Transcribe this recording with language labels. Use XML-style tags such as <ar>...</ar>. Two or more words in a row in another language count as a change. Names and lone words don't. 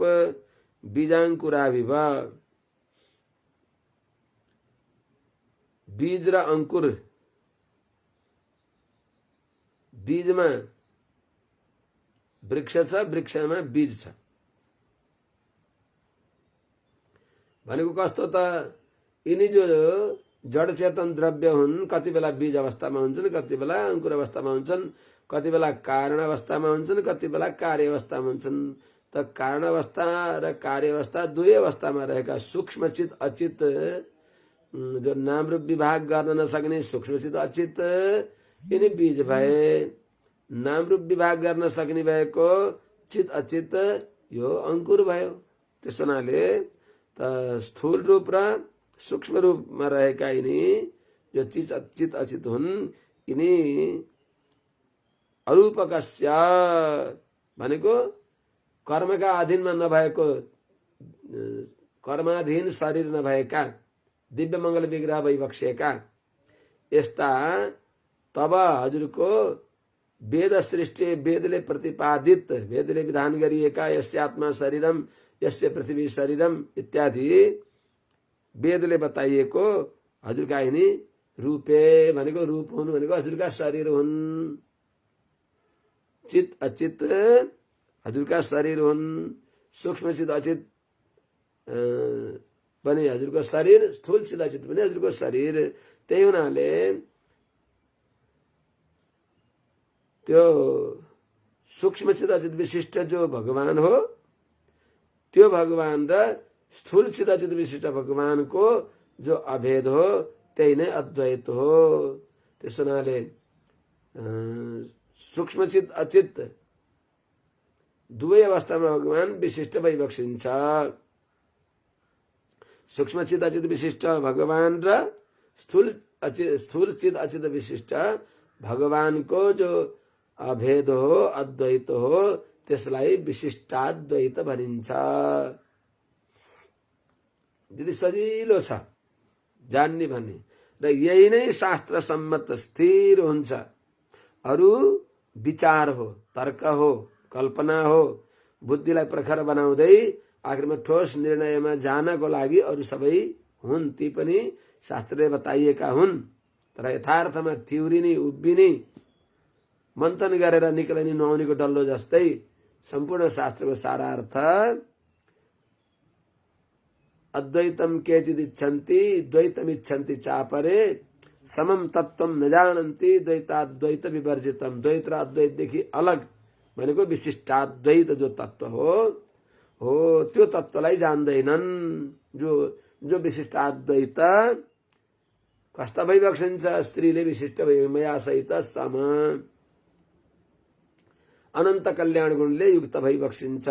<ne>बीजांकुराविव, बीज र अंकुर, बीजमा वृक्ष छ, वृक्षमा बीज छ भनेको कस्तो त? यिनी जो जड चेतन द्रव्य हुन्, कति बेला बीज अवस्थामा हुन्छन्, कति बेला अंकुर अवस्थामा हुन्छन्, कति बेला कारण अवस्थामा हुन्छन्, कति बेला कार्य अवस्थामा हुन्छन्। त कारण अवस्था र कार्य अवस्था दुवै अवस्थामा रहेका सूक्ष्म चित अचित, जो नाम रूप विभाग गर्न नसक्ने सूक्ष्म चित अचित यिनी बीज भए। नाम रूप विभाग गर्न सक्ने भएको चित अचित यो अंकुर भयो। त्यस हुनाले त स्थूल रूप र सूक्ष्म रूपमा रहेका यिनी जो चित अचित हुन्, यिनी अरूपकस्य भनेको कर्मका अधीनमा नभएको, कर्माधीन शरीर नभएका, दिव्य मंगल विग्रह वैवक्ष्यका यस्ता तब हजुरको वेद सृष्टि, वेदले प्रतिपादित, वेदले विधान गरिएका</ne> <sa>यस्य आत्मा शरीरम, यस्य पृथ्वी शरीरम</sa> <ne>इत्यादि वेदले बताइएको हजुरका यिनी रूपे भनेको रूप हुन् भनेको हजुरका शरीर हुन्। चित अचित हजुरका शरीर हुन्। सूक्ष्म चित अचित पनि हजुरको शरीर, स्थूल चित अचित पनि हजुरको शरीर। त्यही हुनाले त्यो सूक्ष्म चित अचित विशिष्ट जो भगवान हो, त्यो भगवान र स्थूल चित अचित विशिष्ट भगवान को जो अभेद हो त्यही नै अद्वैत हो। त्यस हुनाले सूक्ष्म चित अचित दुवै अवस्थामा भगवान विशिष्ट वैवक्षिन्छ। सूक्ष्म चित अचित विशिष्ट भगवान र स्थूल चित अचित विशिष्ट भगवान को जो अभेद हो, अद्वैत हो, त्यसलाई विशिष्टाद्वैत भनिन्छ। यदि सजिलो छ जान्ने भन्ने र यही नै शास्त्र सम्मत स्थिर हुन्छ। अरु विचार हो, तर्क हो, कल्पना हो, बुद्धिलाई प्रखर बनाउँदै आखिरमा ठोस निर्णयमा जानको लागि अरु सबै हुन्, ती पनि शास्त्रले बताइएका हुन्। तर यथार्थमा थिउरिने, उभिने, मन्थन गरेर निक्लने नहुनेको डल्लो जस्तै सम्पूर्ण शास्त्रको सारार्थ</ne> <sa>अद्वैतम केचित् इच्छन्ति द्वैतम इच्छन्ति चापरे समम तत्त्वम न जानन्ति द्वैताद्वैत विवर्जितम।</sa> <ne>द्वैत र अद्वैत देखि अलग भनेको विशिष्टाद्वैत जो तत्व हो त्यो तत्वलाई जान्दैनन्। जो विशिष्टाद्वैत कस्ता वैवक्षिन्छ? स्त्रीले विशिष्ट मया सहित सम अनन्त कल्याण गुणले युक्त वैवक्षिन्छ।</ne>